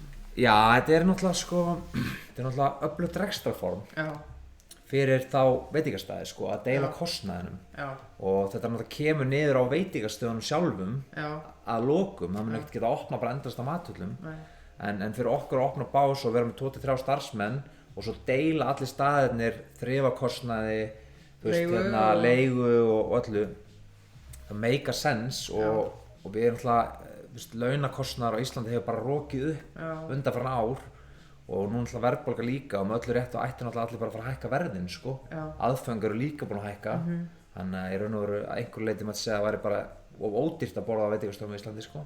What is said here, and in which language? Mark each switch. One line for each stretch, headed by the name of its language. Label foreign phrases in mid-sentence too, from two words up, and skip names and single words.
Icelandic: Já, þetta er náttúrulega öflugt rekstrarform fyrir þá veitingastæði sko, að deila kostnaðinum og þetta náttúrulega kemur niður á veitingastöðunum sjálfum að lokum, það mun ekkert geta að opna bara endast á mathöllum. En fyrir okkur að opna bás og vera með 2-3 starfsmenn og svo deila allir staðirnir þrifakostnaði, leigu og öllu, það
English: make a sense
Icelandic: og við erum alltaf, launakostnaðar á Íslandi hefur bara rokið upp undanfarin ár og nú er verðbólga líka og með öllu rétt og ætti náttúrulega allir bara að fara að hækka verðin sko, aðföng eru líka búin að hækka, þannig að í raun og veru að einhverju leyti maður segja að það væri bara of ódýrt að borða á veitingastofum í Íslandi sko.